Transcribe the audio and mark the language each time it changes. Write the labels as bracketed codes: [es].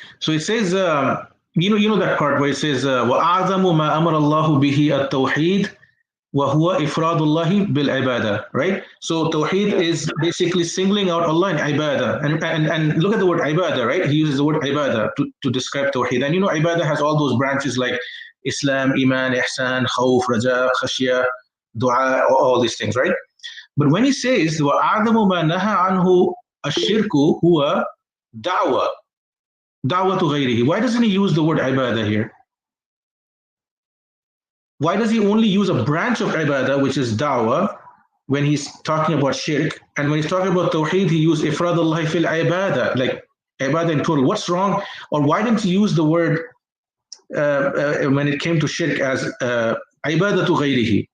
[en] So it says, you know that part where it says, [ar] وَأَعْظَمُ مَا أَمَرَ اللَّهُ بِهِ التَّوْحِيدُ وَهُوَ إِفْرَادُ اللَّهِ بِالْعِبَادَةِ, [en] right? So Tawheed is basically singling out Allah in ibadah. And look at the word ibadah, right? He uses the word ibadah to describe Tawheed. And you know, ibadah has all those branches like Islam, Iman, Ihsan, Khawf, Raja, Khashya, Dua, all these things, right? But when he says, [ar] وَأَعْظَمُ مَا نَهَى عَنْهُ الشِّرْكُ هُوَ دعوة [en] to [ar] غيره. [en] Why doesn't he use the word ibadah here? Why does he only use a branch of ibadah, which is da'wah, when he's talking about shirk? And when he's talking about tawheed, he used ifrad Allah fil ibadah, like ibadah in total. What's wrong? Or why didn't he use the word when it came to shirk as ibadah to ghayrihi?